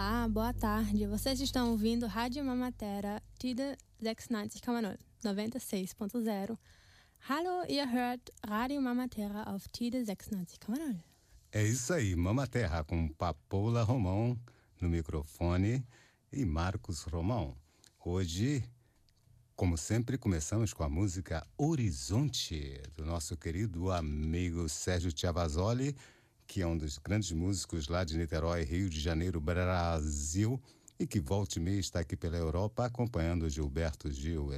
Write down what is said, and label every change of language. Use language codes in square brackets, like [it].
[pt] Boa tarde, vocês estão ouvindo Rádio Mamatera, Tide 96,0, 96.0. [de] Hallo, ihr hört Rádio Mamatera auf Tide 96,0. [pt] É isso aí, Mamatera com Papoula Romão no microfone e Marcos Romão. Hoje, como sempre, começamos com a música Horizonte, do nosso querido amigo Sérgio Tiavazoli, que é um dos grandes músicos lá de Niterói, Rio de Janeiro, Brasil, e que volta e meia está aqui pela Europa acompanhando Gilberto Gil.